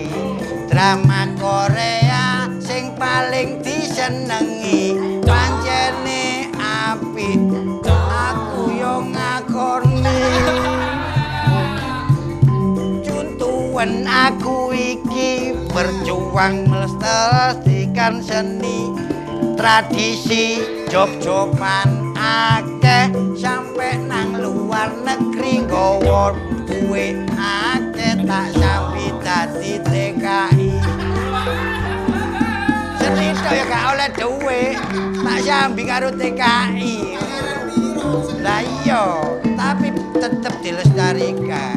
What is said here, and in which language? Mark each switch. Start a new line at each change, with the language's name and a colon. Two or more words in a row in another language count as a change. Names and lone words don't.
Javanese: Drama Korea sing paling disenengi pancene apik aku yo ngakoni. Cuntuhan aku iki berjuang melestarikan seni tradisi job-joban akeh sampe nang luar negeri nggawa duwe akeh tak sampe dadi TKI. Seni tok ya gak oleh duwe tak sambi karo TKI. Lah iya, tapi tetep dilestarikan.